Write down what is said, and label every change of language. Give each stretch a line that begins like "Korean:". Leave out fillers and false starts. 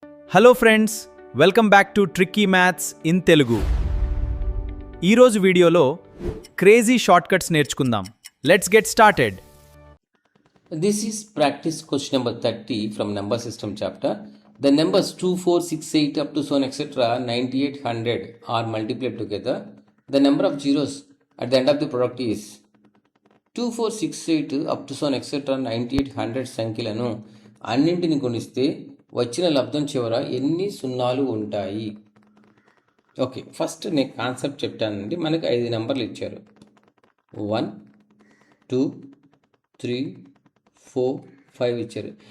English: Hello friends, welcome back to tricky maths in Telugu.
Telugu: ఈరోజు వీడియోలో
English: crazy shortcuts
Telugu: నేర్చుకుందాం.
English: Let's get started. This is practice question number 30 from number system chapter. The numbers 2, 4, 6, 8 up to so on etc. 98, 100 are multiplied together. The number of zeros at the end of the product is 2, 4, 6, 8 up to so on etc.
Telugu: 98, 100 సంఖ్యలను అన్నింటిని గుణిస్తే వచ్చిన లబ్ధం చివర ఎన్ని సున్నాలు ఉంటాయి? Okay, first నేను concept చెప్తానండి. మనకి 5 నెంబర్లు ఇచ్చారు. 1, 2, 3, 4, 5 ఇచ్చారు.